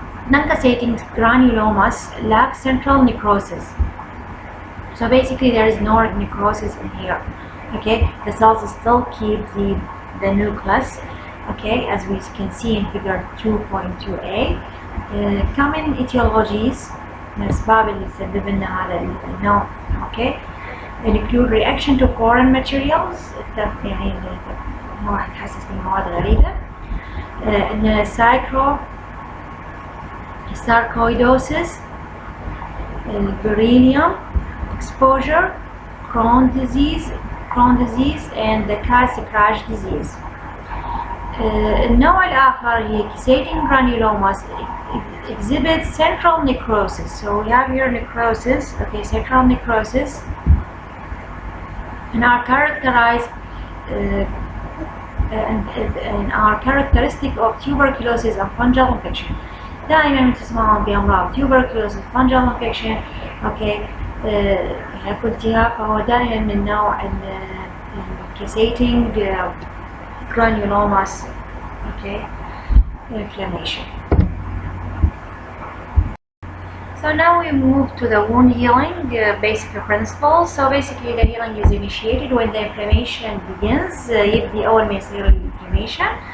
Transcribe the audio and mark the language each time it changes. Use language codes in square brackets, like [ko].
[en] Non-cassating granulomas lack central necrosis. So basically there is no necrosis in here. Okay, the cells still keep the nucleus. Okay, as we can see in figure 2.2a. Common etiologies [ar] الأسباب اللي تسبب لنا هذا النوع. [en] Okay, include reaction to foreign materials [ar] يعني واحد حساس لمواد غريبة. [en] إن sarcoidosis, beryllium exposure, Crohn's disease and the calcified disease. [ar] النوع الآخر هي [en] cassating granulomas exhibit central necrosis. So we have here necrosis, okay, central necrosis, and are characterized and are characteristic of tuberculosis and fungal infection. [ar] دائما تسمعون بأمراض tuberculosis, fungal infection. okay, التهاب فهو دائما من نوع cassating granulomas. [en] okay, inflammation. So now we move to the wound healing basic principles. So basically the healing is initiated when the inflammation begins. [ar] يبدي أول ما يصير inflammation.